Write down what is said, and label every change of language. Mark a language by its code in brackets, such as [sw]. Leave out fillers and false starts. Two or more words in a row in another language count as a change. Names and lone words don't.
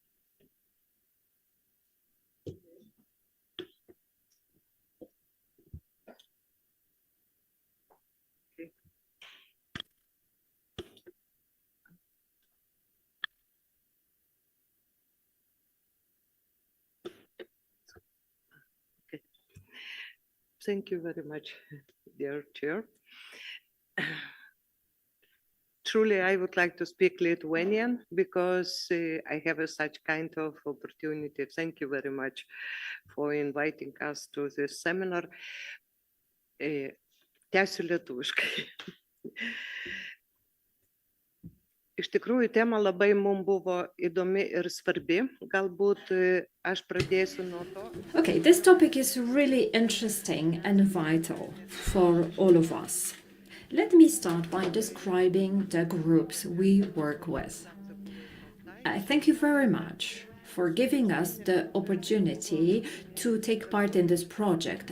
[en] Thank you very much, dear Chair. Truly, I would like to speak Lithuanian because I have such kind of opportunity. Thank you very much for inviting us to this seminar. [lt] Tęsiu lietuviškai. Iš tikrųjų, tema labai mums buvo įdomi ir svarbi. Galbūt aš pradėsiu nuo to. [en] Okay, this topic is really interesting and vital for all of us. Let me start by describing the groups we work with. Thank you very much for giving us the opportunity to take part in this project.